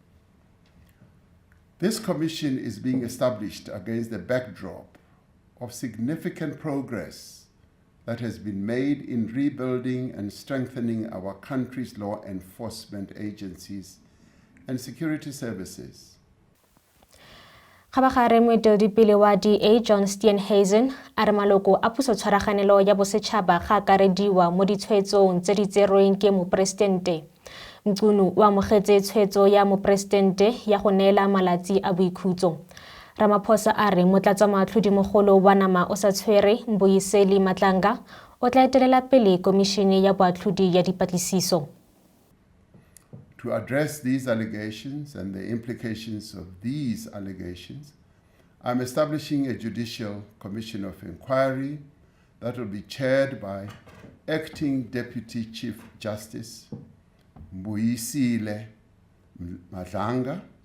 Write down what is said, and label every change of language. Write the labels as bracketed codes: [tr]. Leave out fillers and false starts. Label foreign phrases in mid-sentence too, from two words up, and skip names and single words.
[en] This commission is being established against the backdrop of significant progress that has been made in rebuilding and strengthening our country's law enforcement agencies and security services. [tn] Gabagare moeteledipele wa DA John Steenhuisen a re maloko a puso-tshwaraganelo ya bosetšhaba ga akarediwa mo ditshwetsong tse di tserweng ke moporesidente. Mcunu o amogetse tshwetso ya moporesidente ya go neela malatsi a boikhutso. Ramaphosa a re motlatsamatlhodimogolo wa nama o sa tshwere Mbuyiseli Matlanga o tla etelela pele Komishene ya Boatlhodi ya Dipatlisiso. [en] To address these allegations and the implications of these allegations, I'm establishing a Judicial Commission of Inquiry that will be chaired by Acting Deputy Chief Justice Mbuyiseli Matlanga.